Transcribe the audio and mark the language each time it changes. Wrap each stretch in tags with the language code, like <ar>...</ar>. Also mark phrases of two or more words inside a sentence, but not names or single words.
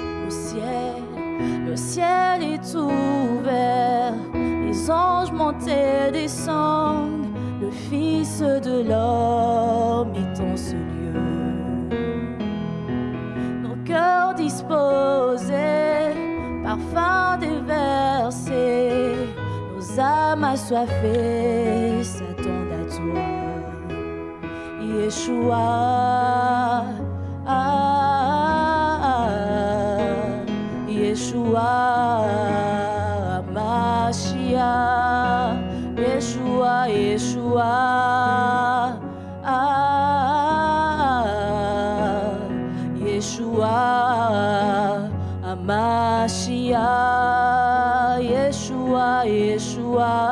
<fr>Le ciel est ouvert, les anges montent et descendent, le Fils de l'homme est en ce lieu. Nos cœurs disposés, parfum déversé, nos âmes assoiffées s'attendent à toi.</fr> <he>ישוע, ישוע, משיח, ישוע, ישוע, ישוע, משיח, ישוע, ישוע,</he>